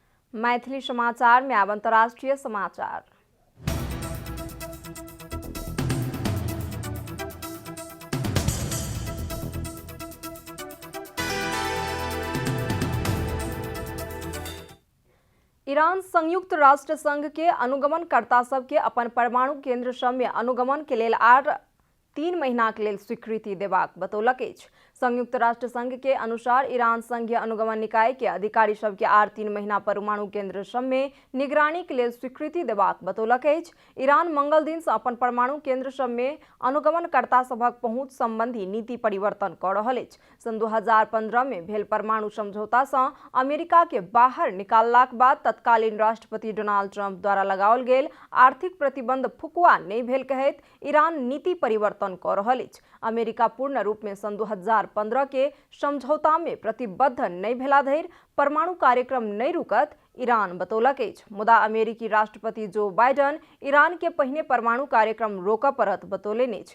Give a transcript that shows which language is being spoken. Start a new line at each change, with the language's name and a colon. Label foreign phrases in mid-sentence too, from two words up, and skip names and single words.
Maithili: मैथिली समाचार में अब अंतर्राष्ट्रीय समाचार। ईरान संयुक्त राष्ट्र संघ के अनुगमनकर्ता सबके अपन परमाणु केंद्र सब में अनुगमन के लेल आर 3 महीना के लेल स्वीकृति देबाक बतौलक अछि। संयुक्त राष्ट्र संघ के अनुसार ईरान संघीय अनुगमन निकाय के अधिकारी सबके आर 3 महीना परमाणु केंद्र सब में निगरानी के लेल स्वीकृति देबाक बतौलक अछि। ईरान मंगल दिन से अपन परमाणु केंद्र सब में अनुगमनकर्ता सभक पहुंच संबंधी नीति परिवर्तन कऽ रहल अछि। सन 2015 में भेल परमाणु समझौता से अमेरिका के बाहर निकाललाक बाद तत्कालीन राष्ट्रपति डोनाल्ड ट्रंप द्वारा लगाओल गेल आर्थिक प्रतिबंध फुकुआ नहीं भेल कहैत ईरान नीति परिवर्तन कऽ रहल अछि। अमेरिका पूर्ण रूप में सन 2015 के समझौता में प्रतिबद्ध नहीं भेला धरि परमाणु कार्यक्रम नहीं रुकत ईरान बतौलक अछि। मुदा अमेरिकी राष्ट्रपति जो बाइडन ईरान के पहिने परमाणु कार्यक्रम रोकऽ पड़त बतौलनि अछि।